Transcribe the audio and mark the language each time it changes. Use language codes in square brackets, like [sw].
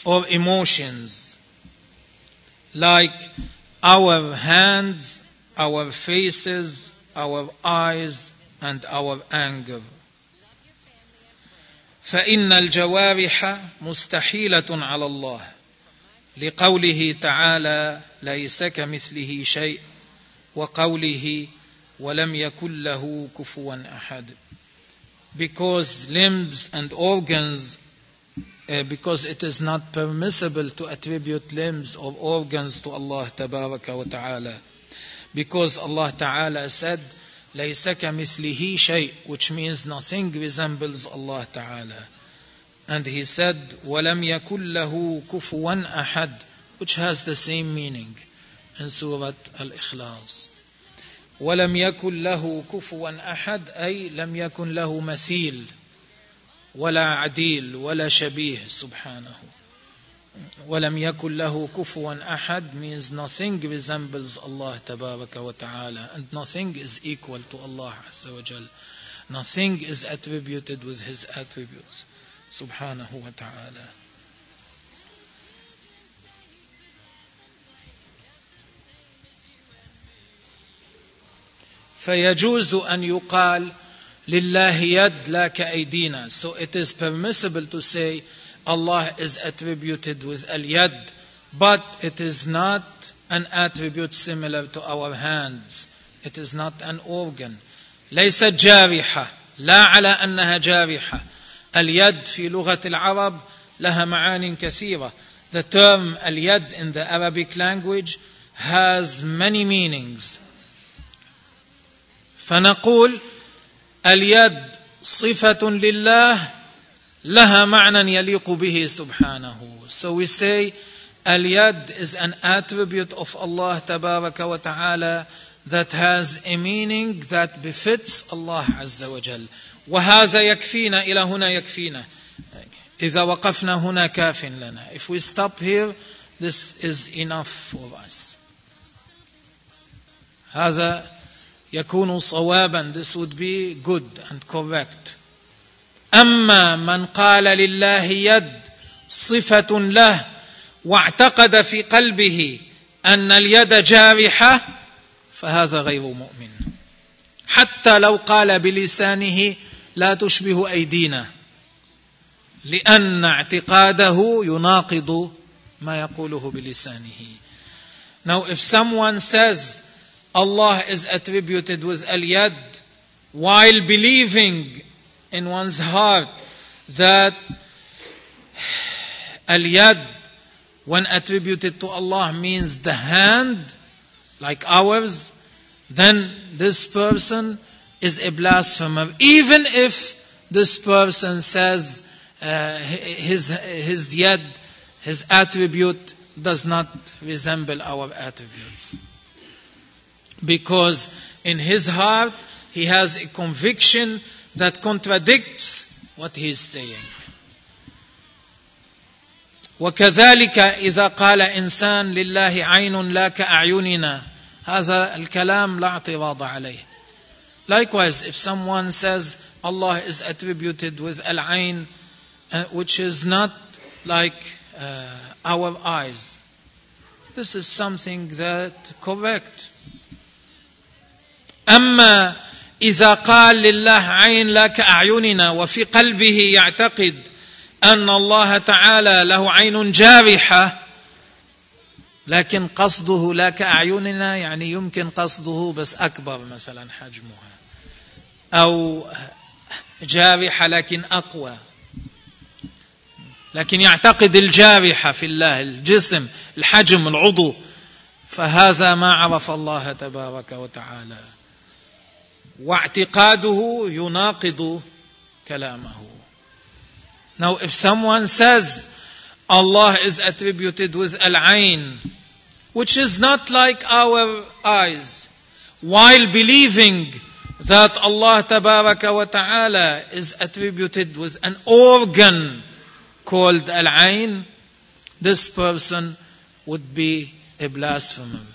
[en] emotions, like our hands, our faces, our eyes, and our anger. [ar] فإن الجوارح مستحيلة على الله لقوله تعالى ليس كمثله شيء وقوله ولم يكن له كفوا أحد. [en] Because limbs and organs, because it is not permissible to attribute limbs or organs to Allah [ar] تبارك وتعالى. [en] Because Allah تعالى said [ar] ليس كمثله شيء, [en] which means nothing resembles Allah Ta'ala. And he said, [ar] وَلَمْ يَكُلْ لَهُ كُفُوًا أَحَدْ, [en] which has the same meaning in Surah Al-Ikhlas. وَلَمْ يَكُلْ لَهُ كُفُوًا أَحَدْ, أي لم يكن له مثيل ولا عديل ولا شبيه سبحانه. [ar] وَلَمْ يَكُلْ لَهُ كُفُوًا أَحَدٍ [en] means nothing resembles Allah [ar] تبارك وتعالى, [en] and nothing is equal to Allah [ar] عز وجل. [en] Nothing is attributed with His attributes [ar] سبحانه وتعالى. فيجوز أن يقال لله يد لا كأيدينا. [en] So it is permissible to say Allah is attributed with al-yad, but it is not an attribute similar to our hands. It is not an organ. [ar] ليس جارحة. لا على أنها جارحة. اليد في لغة العرب لها معان كثيرة. [en] The term al-yad in the Arabic language has many meanings. [ar] فنقول اليد صفة لله لها معنى يليق به سبحانه. [en] So we say اليد is an attribute of Allah [ar] تبارك وتعالى [en] that has a meaning that befits Allah [ar] عز وجل. وهذا يكفينا, إلى هنا يكفينا. إذا وقفنا هنا كاف لنا. [en] If we stop here, this is enough for us. [ar] هذا يكون صوابا. [en] This would be good and correct. [ar] أما من قال لله يد صفة له واعتقد في قلبه أن اليد جارحة فهذا غير مؤمن. حتى لو قال بلسانه لا تشبه أيدينا, لأن اعتقاده يناقض ما يقوله بلسانه. [en] Now if someone says Allah is attributed with al-yad while believing in one's heart that al-yad when attributed to Allah means the hand like ours, then this person is a blasphemer, even if this person says his attribute does not resemble our attributes. Because in his heart he has a conviction that contradicts what he is saying. [ar] وكذلك إذا قال إنسان لله عين لا كأعيننا, هذا الكلام لا اعتراض عليه. [en] Likewise, if someone says Allah is attributed with العين, which is not like our eyes, this is something that correct. [ar] أما إذا قال لله عين لا كأعيننا وفي قلبه يعتقد أن الله تعالى له عين جارحة لكن قصده لا كأعيننا, يعني يمكن قصده بس أكبر مثلا حجمها, أو جارحة لكن أقوى, لكن يعتقد الجارحة في الله الجسم الحجم العضو, فهذا ما عرف الله تبارك وتعالى واعتقاده يناقض كلامه. [en] Now if someone says Allah is attributed with al-ayn, which is not like our eyes, while believing that Allah [ar] تبارك وتعالى [en] is attributed with an organ called al-ayn, this person would be a blasphemer.